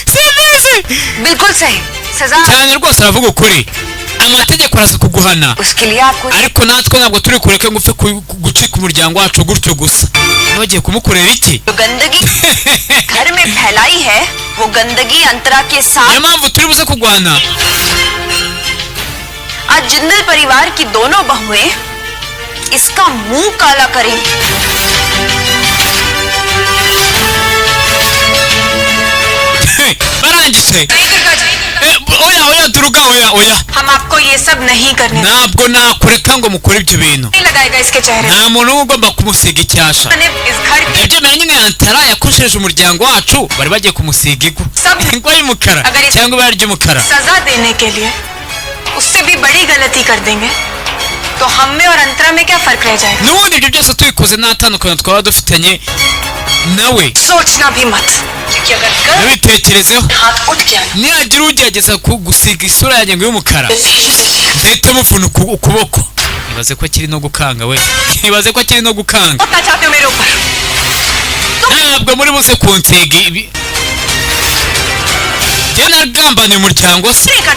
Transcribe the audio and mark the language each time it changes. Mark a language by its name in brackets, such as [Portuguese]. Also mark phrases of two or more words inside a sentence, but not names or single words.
[Kinyarwanda] Cyane rwose aravuga ukuri. Amategeko araza kuguhana, ariko natwe ntabwo turi kureka ngo upfe gucika umuryango wacu gutyo gusa. Niba bagiye kumukorera iki? Niyo mpamvu turi buze kugwana. [Hindi] आज जिंदल परिवार की दोनों बहुएं इसका मुंह काला करेंगी. [Kinyarwanda] Oya Duruga, oya. [Hindi] हम आपको ये सब नहीं करने. [Kinyarwanda] Ntabwo nakureka ngo mukore ibyo bintu. [Hindi] लगाएगा इसके चेहरे. [Kinyarwanda] Nta muntu ugomba kumusiga icyasha. Ibyo nyine Antara yakoshereje umuryango wacu, bari bagiye kumusiga ingwa y'umukara cyangwa ibara ry'umukara. [Hindi] सजा देने के लिए उससे भी बड़ी गलती कर देंगे तो हम में और अंतरा में क्या फर्क रह जाएगा? [Kinyarwanda] Nubundi ibyo byose tuyikoze nta tandukano twaba dufitanye nawe. [Hindi] सोचना भी मत कि अगर [Kinyarwanda] nabitekerezeho nihagira ugerageza gusiga isura yanjye ngo y'umukara mpita muvuna ukuboko. Nibaze ko kiri no gukanga we, nibaze ko kiri no gukanga. Ntabwo muri bose kunsiga ibi. Jana gambanye umuryango se.